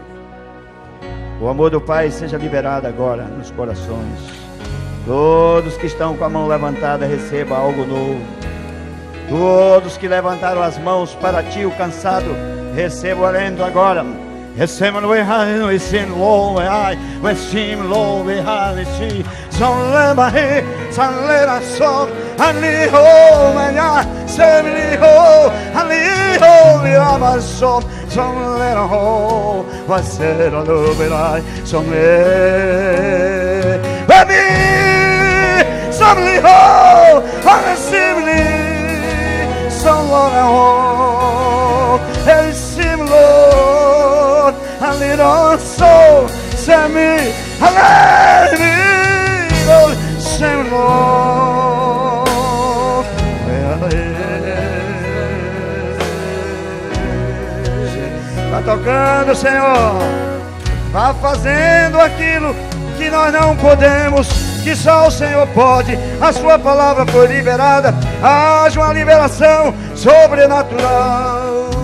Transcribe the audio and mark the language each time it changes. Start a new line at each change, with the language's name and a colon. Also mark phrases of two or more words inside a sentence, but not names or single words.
Portuguese: O amor do Pai seja liberado agora nos corações. Todos que estão com a mão levantada, receba algo novo. Todos que levantaram as mãos para ti, o cansado, receba o alento agora. Esteban we high, we sin low, we high, we sim low, we high, we see. Son lema he, son lema son, ali ho, manya, semli ho, ali ho, we ama son, son lema ho, você não luberai, son le, baby, semli ho, ali semli, son lema ho, el simlo. Aliroso, semi, alero, semlo. Vai tocando, Senhor. Vá fazendo aquilo que nós não podemos, que só o Senhor pode. A sua palavra foi liberada. Haja uma liberação sobrenatural.